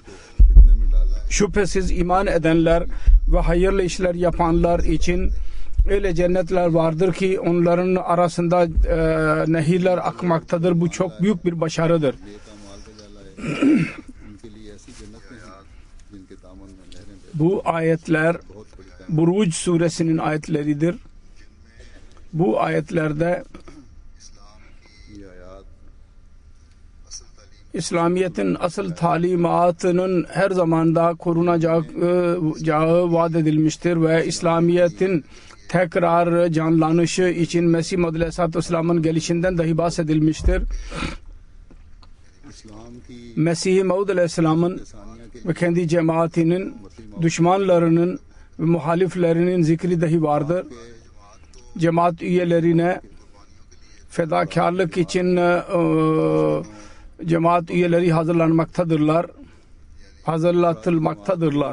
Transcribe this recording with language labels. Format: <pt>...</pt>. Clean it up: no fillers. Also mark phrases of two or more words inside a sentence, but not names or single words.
<tr>Şüphesiz iman edenler ve hayırlı işler yapanlar için öyle cennetler vardır ki onların arasında nehirler akmaktadır. Bu çok büyük bir başarıdır.</tr> <ur>جن کے دامن میں لہریں بہتی</ur> <tr>Bu ayetler</tr> <ur>بہت بڑی طاقت</ur> <tr>Buruc suresinin ayetleridir. Bu ayetlerde</tr> <ur>یہ آیات</ur> <tr>İslamiyet'in asıl talimatının her zamanda korunacağı vaat edilmiştir ve İslamiyet'in tekrar canlanışı için Mesih Maud</tr> <ar>عليه الصلاة والسلام'ın</ar> <tr>gelişinden dahi bahsedilmiştir.</tr> <ur>اسلام کی</ur> <tr>Mesih Maud Aleyhisselam'ın</tr> <ur>انسانیہ کے</ur> <tr>ve kendi cemaatinin düşmanlarının ve muhaliflerinin zikri dahi vardır. Cemaat üyelerine fedakarlık için cemaat üyeleri hazırlatılmaktadırlar.</tr>